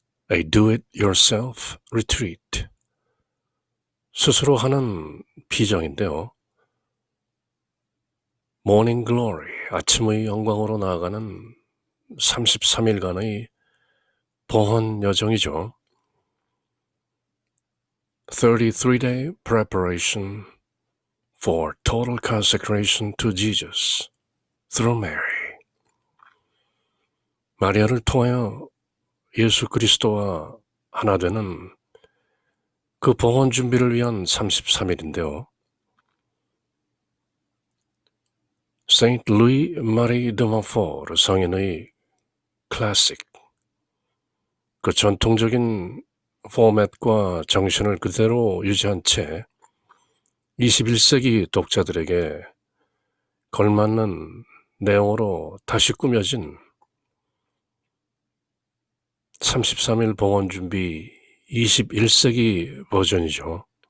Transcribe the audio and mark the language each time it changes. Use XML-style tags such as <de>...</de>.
<en>A Do-It-Yourself Retreat.</en> <ko>스스로 하는 피정인데요. Morning Glory, 아침의 영광으로 나아가는 33일간의 봉헌 여정이죠.</ko> <en>33-day preparation for total consecration to Jesus through Mary.</en> <ko>마리아를 통하여 예수 그리스도와 하나 되는 그 봉헌 준비를 위한 33일인데요. Saint Louis Marie de Montfort 성인의 클래식, 그 전통적인 포맷과 정신을 그대로 유지한 채 21세기 독자들에게 걸맞는 내용으로 다시 꾸며진 33일 봉헌 준비 21세기 버전이죠.</ko>